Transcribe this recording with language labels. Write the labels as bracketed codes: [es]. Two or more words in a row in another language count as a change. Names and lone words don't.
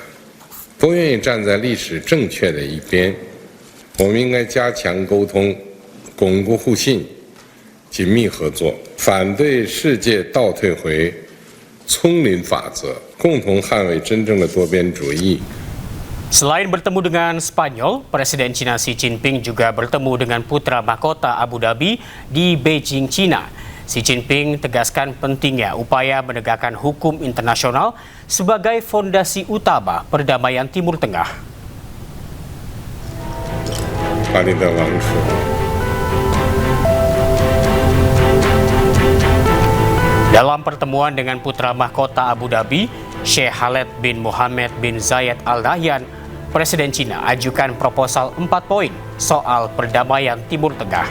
[zh] 都愿意站在历史正确的一边，我们应该加强沟通，巩固互信，紧密合作，反对世界倒退回丛林法则，共同捍卫真正的多边主义。 [id] Selain bertemu dengan Spanyol, Presiden China Xi Jinping juga bertemu dengan putra mahkota Abu Dhabi di Beijing, China. Xi Jinping tegaskan pentingnya upaya menegakkan hukum internasional sebagai fondasi utama perdamaian Timur Tengah. [zh] 巴林德王储。 [id] Dalam pertemuan dengan putra mahkota Abu Dhabi, Sheikh Khaled bin Mohammed bin Zayed Al Nahyan, Presiden China ajukan proposal 4 poin soal perdamaian Timur Tengah.